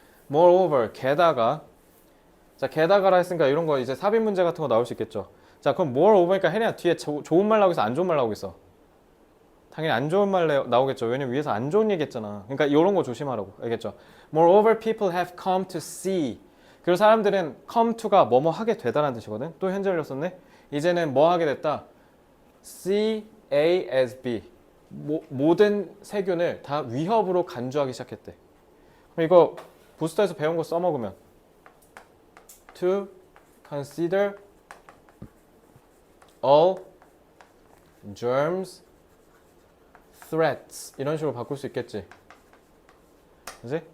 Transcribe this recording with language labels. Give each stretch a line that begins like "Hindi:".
Korean: Moreover, 게다가 자 게다가라 했으니까 이런 거 이제 삽입 문제 같은 거 나올 수 있겠죠. 자 그럼 moreover니까 혜리야 뒤에 좋은 말 나오고 있어? 안 좋은 말 나오고 있어? 당연히 안 좋은 말 나오겠죠. 왜냐면 위에서 안 좋은 얘기 했잖아. 그러니까 이런 거 조심하라고. 알겠죠?
English: Moreover, people have come to see.
Korean: 그리고 사람들은 come to가 뭐뭐 하게 되다라는 뜻이거든. 또 현재 올렸었네. 이제는 뭐 하게 됐다? C, A, as B. 모든 세균을 다 위협으로 간주하기 시작했대. 그럼 이거 부스터에서 배운 거 써먹으면
English: to consider all germs threats
Korean: 이런 식으로 바꿀 수 있겠지. 그지?